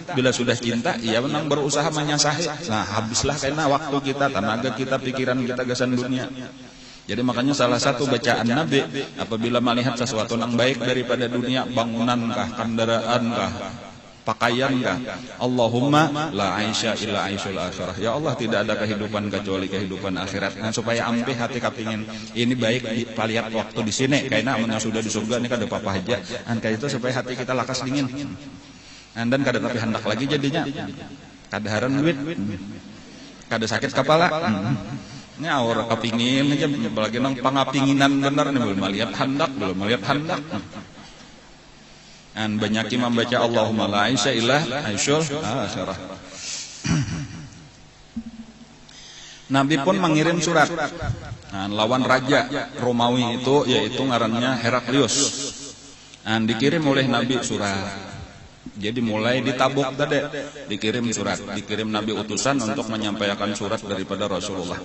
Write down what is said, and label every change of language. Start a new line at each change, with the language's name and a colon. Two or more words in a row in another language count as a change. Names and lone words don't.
Banjar: Bila sudah cinta, ia menang berusaha menyasahi. Nah, habislah karena waktu kita, tenaga kita, pikiran kita gasan dunia. Jadi makanya salah satu bacaan Nabi apabila melihat sesuatu yang baik daripada dunia, bangunankah, kendaraanKah, pakaiankah,
Arabic: اللهم لا عيش إلا عيش الآخرة.
Banjar: Ya Allah, tidak ada kehidupan kecuali kehidupan akhirat. Supaya ampe hati kapingin ini baik dipalihat waktu di sini, karena amun sudah di surga ini kada apa-apa aja. Kayak itu supaya hati kita lakas dingin. Dan kada tapi hendak lagi jadinya. Kada haran duit. Kada sakit kepala. Ini awal kepingin aja, apalagi nang pangapinginan benar nih, belum melihat hendak. Banyak yang membaca
Arabic: اللهم لا عيش إلا عيش الآخرة.
Banjar: Nabi pun mengirim surat lawan raja Romawi itu, yaitu ngarannya Heraklius. Dikirim oleh Nabi surat. Jadi mulai di Tabuk tadi dikirim surat, dikirim Nabi utusan untuk menyampaikan surat daripada Rasulullah.